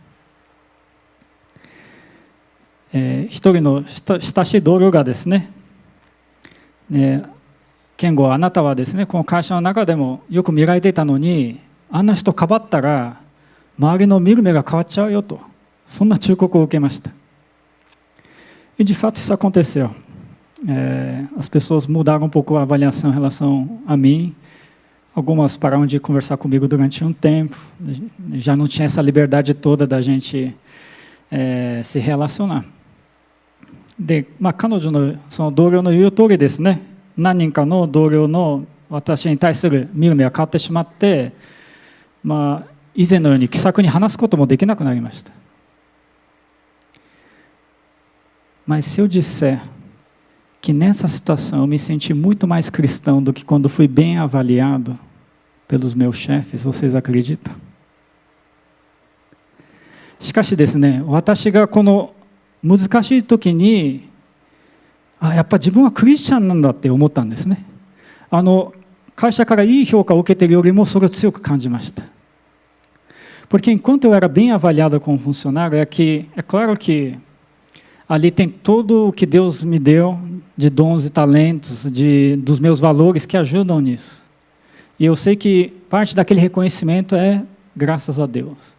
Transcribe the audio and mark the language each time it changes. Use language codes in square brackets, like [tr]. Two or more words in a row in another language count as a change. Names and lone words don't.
[ja] 一人の親しい同僚がですね、健吾、あなたはですね、この会社の中でもよく見られていたのに、あんな人かばったら周りの見る目が変わっちゃうよと、そんな忠告を受けました。 [pt] E de fato isso aconteceu. As pessoas mudaram um pouco a avaliação em relação a mim. Algumas pararam de conversar comigo durante um tempo. Já não tinha essa liberdade toda da gente se relacionar. [ja] で、彼女のその同僚の言う通りですね、何人かの同僚の私に対する見る目が変わってしまって、以前のように気さくに話すこともできなくなりました。 [pt] Mas se eu disser que nessa situação eu me senti muito mais cristão do que quando fui bem avaliado pelos meus chefes, [ja] vocês acreditam? しかしですね、私がこの難しい時に、やっぱ自分はクリスチャンなんだって思ったんですね。会社からいい評価を受けているよりもそれを強く感じました。 [pt] Porque enquanto eu era bem avaliado como funcionário, é claro que ali tem todo o que Deus me deu de dons e talentos, dos meus valores que ajudam nisso. E eu sei que parte daquele reconhecimento é graças a Deus.